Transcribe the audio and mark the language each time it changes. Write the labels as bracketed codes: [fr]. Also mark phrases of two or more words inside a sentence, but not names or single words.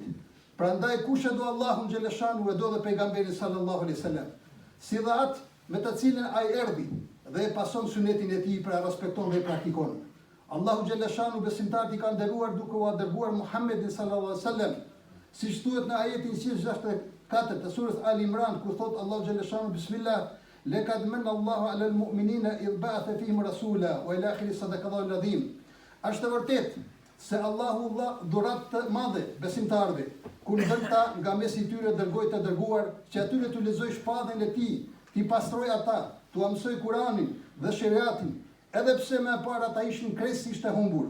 [sq] Prandaj kush e do Allahun xhaleshanu e do dhe pejgamberin [ar] صلى الله عليه وسلم, [sq] si dhe atë me të cilën ai erdhi dhe e pason sunetin e tij, pra respekton dhe praktikon. Allahu xhaleshanu besimtarët i ka nderuar duke u dërguar Muhammedin [ar] صلى الله عليه وسلم, [sq] siç thuhet në ajetin 164 të surës Al Imran, ku thot Allahu xhaleshanu [ar] بسم الله لقد من الله على المؤمنين إذ بعث فيهم رسولا وإلى آخره صدق الله العظيم. [sq] Është e vërtetë se Allahu dha dhurat të madhe besimtarëve, kur ndërta nga mesi i tyre dërgoi të dërguar, që atyre t'u lexoj shpallën e tij, t'i pastroj ata, t'u mësoj Kuranin dhe shariatin, edhe pse më parë ata ishin krejtësisht të humbur.